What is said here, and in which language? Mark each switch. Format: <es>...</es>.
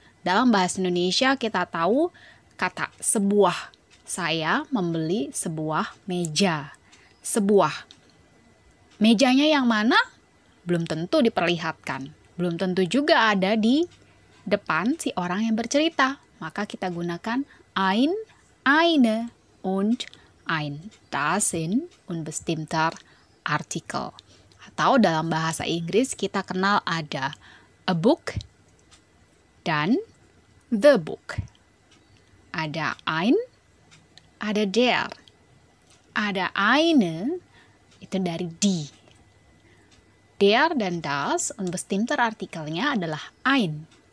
<id>Dalam bahasa Indonesia kita tahu kata sebuah. Saya membeli sebuah meja. Sebuah. Mejanya yang mana? Belum tentu diperlihatkan. Belum tentu juga ada di depan si orang yang bercerita. Maka kita gunakan</id> <de>ein, eine, und ein. Das sind unbestimmter Artikel.</de> <id>Atau dalam bahasa Inggris kita kenal ada a book dan the book. Ada ein, ada der, ada eine, itu dari die. Der dan das unbestimmter Artikelnya adalah ein.</id>